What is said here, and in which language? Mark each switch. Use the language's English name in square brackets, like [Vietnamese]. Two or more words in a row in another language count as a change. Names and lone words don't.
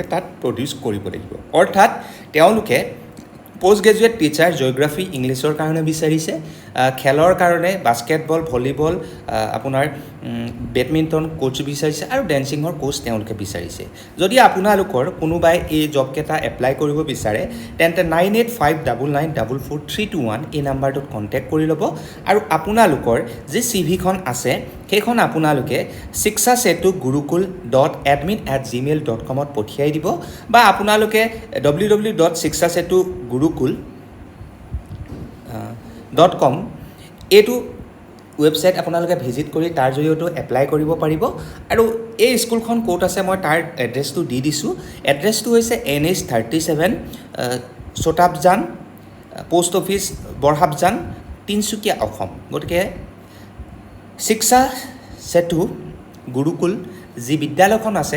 [Assamese] তাত প্ৰডিউচ কৰিব লাগিব অৰ্থাৎ তেওঁলোকে [English] post graduate teacher [Assamese] জিঅ'গ্ৰাফি ইংলিছৰ কাৰণে বিচাৰিছে খেলৰ কাৰণে বাস্কেটবল ভলিবল আপোনাৰ বেডমিণ্টন কোচ বিচাৰিছে আৰু ডেন্সিঙৰ কোচ তেওঁলোকে বিচাৰিছে যদি আপোনালোকৰ কোনোবাই এই জবকেইটা এপ্লাই কৰিব বিচাৰে তেন্তে 9859944321 এই নাম্বাৰটোত কণ্টেক্ট কৰি ল'ব আৰু আপোনালোকৰ যি CVখন আছে সেইখন আপোনালোকে shikshasetu.gurukul.admin@gmail.com পঠিয়াই দিব বা আপোনালোকে www.shikshasetu.gurukul.com এইটো ৱেবছাইট আপোনালোকে ভিজিট কৰি তাৰ জৰিয়তে এপ্লাই কৰিব পাৰিব আৰু এই স্কুলখন ক'ত আছে মই তাৰ এড্ৰেছটো দি দিছোঁ এড্ৰেছটো হৈছে NH37 চোটাবজান পোষ্ট অফিচ বৰহাবজান তিনিচুকীয়া অসম গতিকে শিক্ষা সেতু গুৰুকুল যি বিদ্যালয়খন আছে